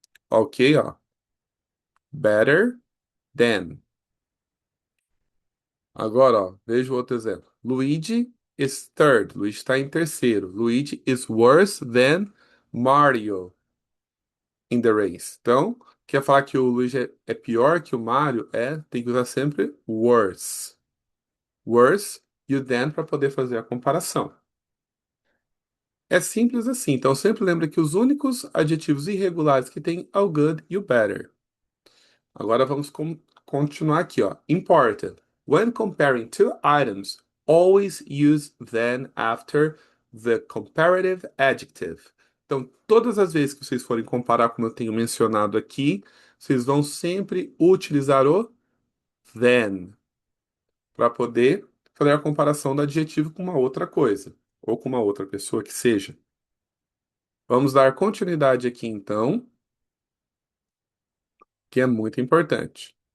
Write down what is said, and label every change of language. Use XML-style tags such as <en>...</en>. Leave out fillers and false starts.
<en>Ok, ó. Better than.</en> <pt>Agora, ó, veja o outro exemplo.</pt> <en>Luigi is third.</en> <pt>Luigi está em terceiro.</pt> <en>Luigi is worse than Mario in the race.</en> <pt>Então, quer falar que o Luigi é pior que o Mario? Tem que usar sempre worse. Worse e o than para poder fazer a comparação. É simples assim. Então, sempre lembra que os únicos adjetivos irregulares que tem é o good e o better. Agora vamos continuar aqui, ó. Important.</pt> <en>When comparing two items, always use then after the comparative adjective.</en> <pt>Então, todas as vezes que vocês forem comparar, como eu tenho mencionado aqui, vocês vão sempre utilizar o then para poder fazer a comparação do adjetivo com uma outra coisa, ou com uma outra pessoa que seja. Vamos dar continuidade aqui, então, que é muito importante.</pt>